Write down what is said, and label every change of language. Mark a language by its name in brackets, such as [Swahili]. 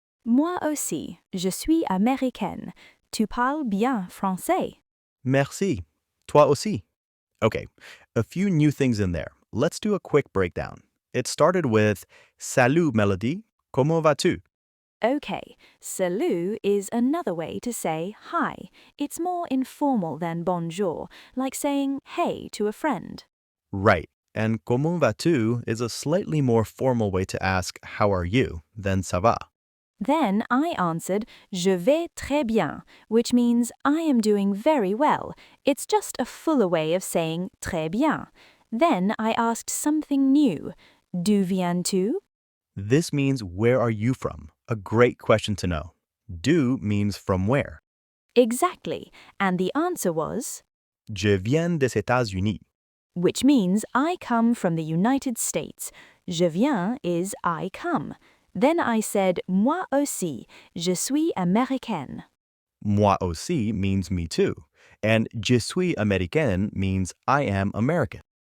[French] Moi aussi, je suis américaine. Tu parles bien français. Merci. Toi aussi. [English] Okay, a few new things in there. Let's do a quick breakdown. It started with [French] Salut, [English] Mélodie. [French] Comment vas-tu? [English] Okay, salut is another way to say hi. It's more informal than bonjour, like saying hey to a friend. Right. And [French] comment vas-tu [English] is a slightly more formal way to ask how are you than [French] ça va. [English] Then I answered [French] je vais très bien, [English] which means I am doing very well. It's just a fuller way of saying [French] très bien. [English] Then I asked something new. [French] D'où viens-tu? [English] This means where are you from? A great question to know. [French] D'où [English] means from where. Exactly, and the answer was, [French] Je viens des États-Unis. [English] which means I come from the United States. [French] Je viens [English] is I come. Then I said [French] moi aussi, je suis américaine. Moi aussi [English] means me too. And [French] je suis américaine [English] means I am American.